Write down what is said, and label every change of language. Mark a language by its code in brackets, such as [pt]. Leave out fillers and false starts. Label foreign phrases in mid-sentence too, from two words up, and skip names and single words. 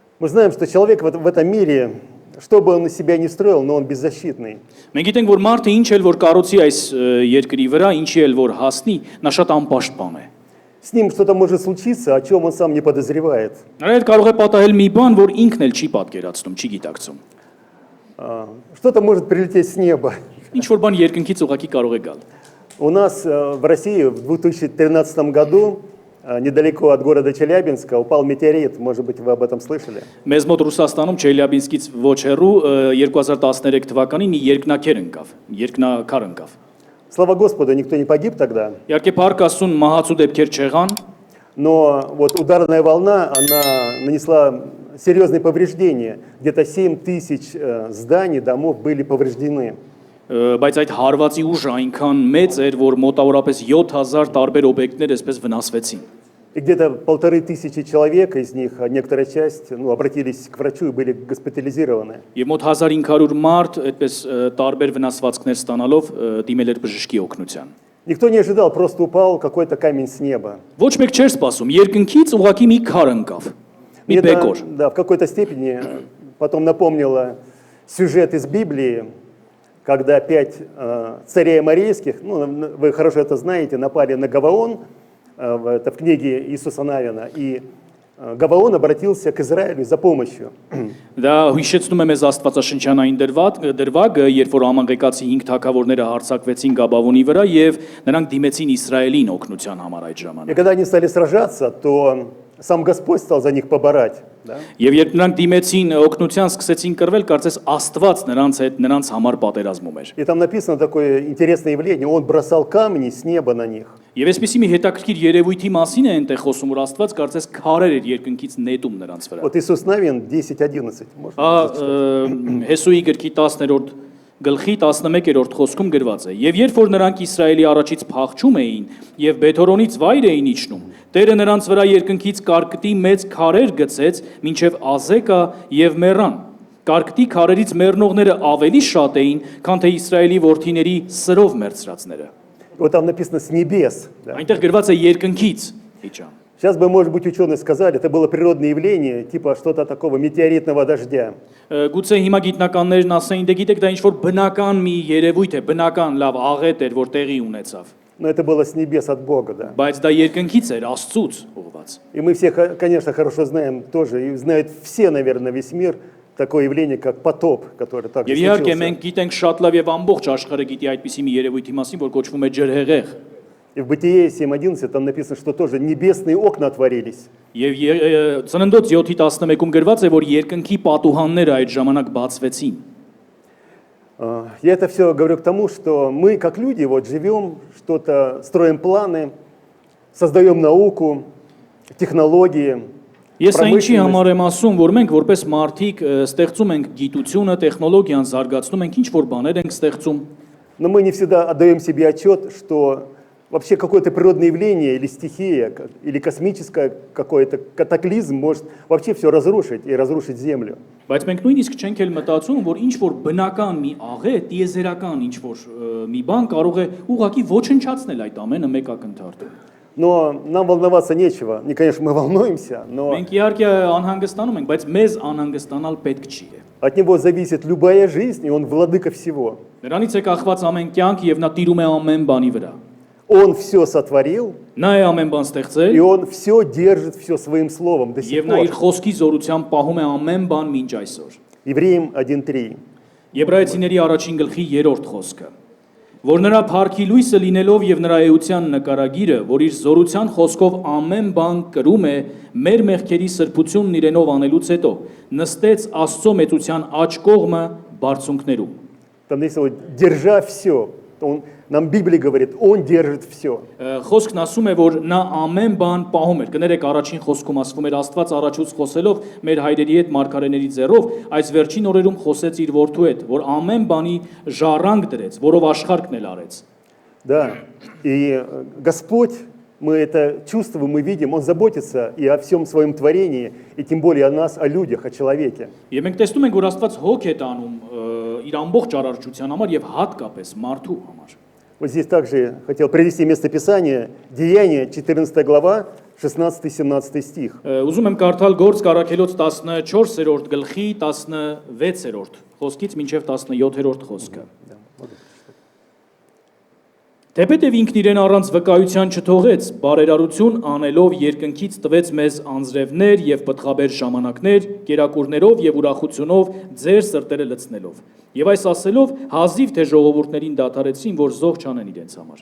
[ru] Мы знаем, что человек в этом мире, что бы он из себя не строил, но он беззащитный. [hy] Մենք գիտենք, որ մարդը ինչ էլ որ կառուցի այս երկրի վրա, ինչի էլ որ հասնի, նա շատ անպաշտպան է։ [ru] С ним что-то может случиться, о чем он сам не подозревает. [hy] Նրա հետ կարող է պատահել մի бан, որ ինքն էլ չի պատկերացնում, չի гитակցում։ [ru] Что-то может прилететь с неба. [hy] Ինչ որ բան երկնքից ուղակի կարող է գալ։ [ru] У нас в России в 2013 году, недалеко от города Челябинска, упал метеорит. Может быть, вы об этом слышали? [hy] Մեզ մոտ Ռուսաստանում Չելյաբինսկից ոչ հեռու 2013 թվականին մի երկնակար ընկավ։ [ru] Слава Господу, никто не погиб тогда. [hy] Իհարկե փառք Աստծուն մահացու դեպքեր չեղան, [ru] Но вот ударная волна, она нанесла серьезные повреждения. Где-то 7 тысяч зданий, домов были повреждены. [hy] բայց այդ հարվածի ուժը այնքան մեծ էր, որ մոտավորապես 7000 տարբեր օբյեկտներ այսպես վնասվեցին։ [ru] И где-то 1500 человек, из них некоторая часть, обратились к врачу и были госпитализированы. [hy] Եվ մոտ 1500 մարդ այդպես տարբեր վնասվածքներ ստանալով դիմել էր բժշկի օգնության։ [ru] Никто не ожидал, просто упал какой-то камень с неба. [hy] Ոչ մեկ չէր սպասում, երկնքից уղակի մի քար ընկավ։ Մի [ru] Мне [hy] բեկոր։ [ru] да, в какой-то степени потом напомнило сюжет из Библии, когда 5 царей аморейских, вы хорошо это знаете, напали на Гаваон, это в книге Иисуса Навина, и Գավաոն обратился к Израилю за помощью. [hy] Դա հիշեցնում է մեզ Աստվածաշնչյանային դրվագը, երբ որ ամանգեկացի 5 թագավորները հարձակվեցին Գաբավոնի վրա եւ նրանք դիմեցին Իսրայելին օգնության համար այդ [ru] И [hy] ժամանակ։ [ru] когда они стали сражаться, то сам Господь стал за них поборать. Да? [hy] Եվ երբ նրանք դիմեցին օգնության, սկսեցին կռվել, կարծես Աստված նրանց հետ նրանց համար պատերազմում էր։ [ru] И там написано такое интересное явление, он бросал камни с неба на них. [hy] Եվ այսպեսի մի հետաքրքիր երևույթի մասին է այնտեղ խոսում, որ Աստված կարծես քարեր էր երկնքից նետում նրանց վրա։ [ru] Вот Иисус Навин 10:11. [hy] Հեսուի գրքի 10-րդ գլխի 11-րդ խոսքում գրված է. Եվ երբ որ նրանք Իսրայելի առաջից փախչում էին եւ Բեթորոնից վայր էին իջնում, Տերը նրանց վրա երկնքից կարկտի մեծ քարեր գցեց, մինչև Ազեկա եւ Մեռան։ Կարկտի քարերից մեռնողները ավելի շատ էին, քան թե Իսրայելի որդիների սրով մեռծրածները։ [ru] Вот там написано с небес. Да? [hy] Այնտեղ գրված է երկնքից իջան։ [ru] Сейчас бы, может быть, ученые сказали, это было природное явление, типа что-то такого метеоритного дождя. [hy] Գուցե հիմա գիտնականներն ասեին, դե գիտեք, դա ինչ որ բնական մի երևույթ է, բնական լավ աղետ էր, որ տեղի ունեցավ։ [ru] Но это было с небес от Бога, да. [hy] Բայց դա երկնքից էր, Աստծուց ուղված։ [ru] И мы все, конечно, хорошо знаем тоже, и знают все, наверное, весь мир, такое явление, как потоп, который также [hy] Եվ իհարկե [ru] случился. [hy] մենք գիտենք շատ լավ եւ ամբողջ աշխարհը գիտի այդպիսի մի երևույթի մասին, որ կոչվում է ջրհեղեղ։ [ru] И в Бытие 7:11 там написано, что тоже небесные окна отворились. [hy] Եվ Ծննդոց 7:11-ում գրված է, որ երկնքի պատուհանները այդ ժամանակ բացվեցին։ [ru] Я это все говорю к тому, что мы, как люди, вот живем, что-то, строим планы, создаем науку, технологии, [hy] Ես այնչի [ru] промышленность. [hy] համար եմ ասում, որ մենք որպես մարդիկ ստեղծում ենք гитությունը, տեխնոլոգիան զարգացնում ենք, ինչ որ բաներ ենք ստեղծում։ [ru] Но мы не всегда отдаем себе отчет, что вообще какое-то природное явление или стихия, или космическое какой-то катаклизм может вообще все разрушить и разрушить Землю. [hy] Բայց մենք նույնիսկ չենք էլ մտածում, որ ինչ որ բնական մի աղետ, տիեզերական ինչ որ մի բան կարող է ուղղակի ոչնչացնել այդ ամենը մեկ ակնթարթում։ [ru] Но нам волноваться нечего. Не, конечно, мы волнуемся, но [hy] Մենք իհարկե անհանգստանում ենք, բայց մեզ անհանգստանալ պետք չի։ [ru] от него зависит любая жизнь, и он владыка всего. [hy] Նրանից է կախված ամեն կյանք եւ նա տիրում է ամեն բանի վրա։ [ru] Он все сотворил, [hy] Նա է ամեն բան [ru] и [hy] ստեղծել [ru] он все держит, все своим словом до сих [hy] եւ նա իր [ru] пор. [hy] խոսքի զորությամբ պահում է ամեն բան մինչ այսօր։ [ru] Евреям 1:3. [hy] Եբրայեցիների առաջին գլխի 3-րդ խոսքը, որ նրա փառքի լույսը լինելով եւ նրա էության նկարագիրը, որ իր զորության խոսքով ամեն բան կրում է, մեր մեղքերի սրբությունն իրենով անելուց հետո նստեց Աստծո մեծության աջ կողմը բարձունքներում։ [ru] Там написано, держа все. Нам Библия говорит, он держит все. [hy] Խոսքն ասում է, որ նա ամեն բան պահում էր։ Կներեք առաջին խոսքում ասվում էր Աստված առաջուց խոսելով մեր հայրերի հետ մարգարեների ձեռով, այս վերջին օրերում խոսեց իր որդու հետ, որ ամեն бани ժառանգ դրեց, որով աշխարհն էլ արեց։ [ru] Да. И Господь, мы это чувствуем, мы видим, он заботится и о всем своем творении, и тем более о нас, о людях, о человеке. [hy] Եվ մենք տեսնում ենք, որ Աստված հոգ է տանում իր ամբողջ արարչության համար եւ հատկապես մարդու համար։ [ru] Вот здесь также хотел привести местописание, Деяния, 14 глава, 16-17 стих. [hy] Ուզում եմ կարդալ Գործ Կարաքելոց 14-րդ գլխի 16-րդ խոսքից մինչև 17-րդ խոսքը։ Թեպետև ինքն իրեն առանց վկայության չթողեց, բարերարություն անելով երկնքից տվեց մեզ անձրևներ եւ պտղաբեր ժամանակներ, կերակուրներով եւ ուրախությունով ձեր սրտերը լցնելով։ Եվ այս ասելով հազիվ թե ժողովուրդներին դադարեցին, որ զոհ չանեն իրենց համար։